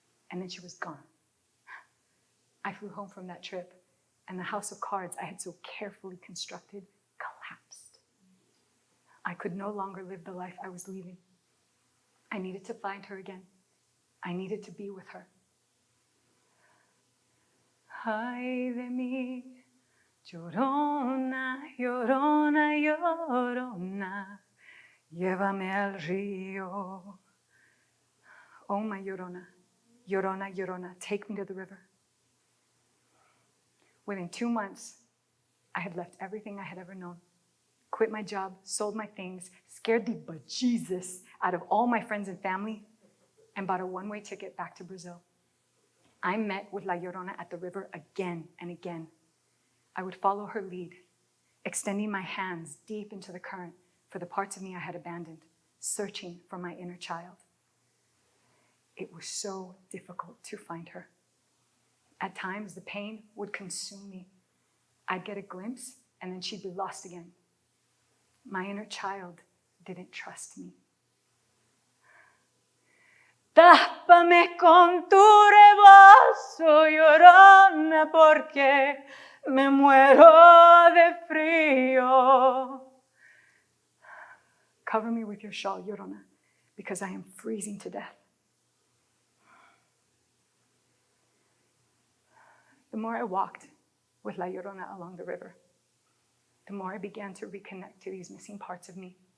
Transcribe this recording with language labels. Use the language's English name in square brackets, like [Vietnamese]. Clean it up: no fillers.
[English] And then she was gone. I flew home from that trip, and the house of cards I had so carefully constructed collapsed. I could no longer live the life I was leaving. I needed to find her again. I needed to be with her. [Spanish] Ay de mí, Llorona, Llorona, Llorona, llévame al río. [English] Oh, my Llorona, Llorona, Llorona, take me to the river. Within 2 months, I had left everything I had ever known, quit my job, sold my things, scared the bejesus out of all my friends and family, and bought a one-way ticket back to Brazil. I met with La Llorona at the river again and again. I would follow her lead, extending my hands deep into the current for the parts of me I had abandoned, searching for my inner child. It was so difficult to find her. At times, the pain would consume me. I'd get a glimpse, and then she'd be lost again. My inner child didn't trust me. [Spanish] Tápame con tu rebozo, Llorona, porque me muero de frío. [English] Cover me with your shawl, Llorona, because I am freezing to death. The more I walked with La Llorona along the river, the more I began to reconnect to these missing parts of me.